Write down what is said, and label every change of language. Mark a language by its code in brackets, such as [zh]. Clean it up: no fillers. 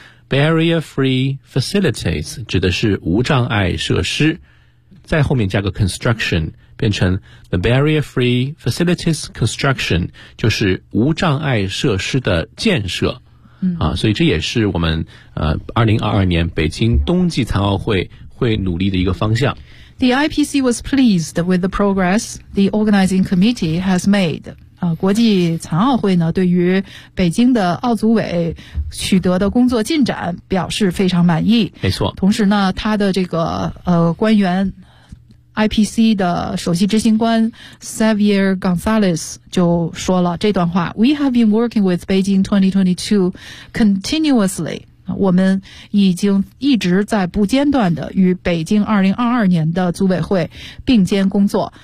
[zh] barrier free facilities 指的是无障碍设施，在后面加个 construction， 变成 the barrier free facilities construction， 就是无障碍设施的建设。所以这也是我们2022年北京冬季残奥会努力的一个方向。 [en] The IPC was pleased with the progress the organizing committee has made。 [zh] 国际残奥会呢对于北京的奥组委取得的工作进展表示非常满意。没错，同时呢他的这个官员 IPC 的首席执行官 Xavier Gonzalez 就说了这段话， [en] We have been working with Beijing 2022 continuously， [zh] 我们已经一直在不间断的与北京2022年的组委会并肩工作。